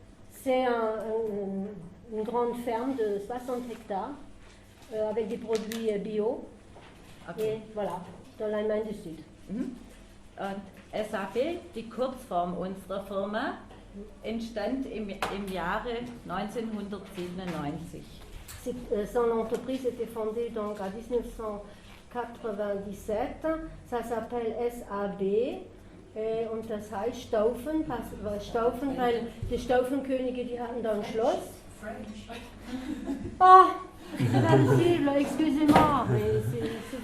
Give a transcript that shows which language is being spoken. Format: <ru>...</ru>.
<fr>C'est une grande ferme de 60 hectares avec des produits bio. Okay. Et voilà, dans l'Allemagne du Sud.</fr> <de>Und SAP, die Kurzform unserer Firma, entstand im Jahre 1997.</de> <fr>Son entreprise était fondée donc en 1997. Ça s'appelle SAB.</fr> <de>Und das heißt Staufen, Staufen, weil die Staufenkönige, die hatten da ein Schloss.</de> <fr>Oh, c'est pas possible, excusez-moi, mais c'est</fr>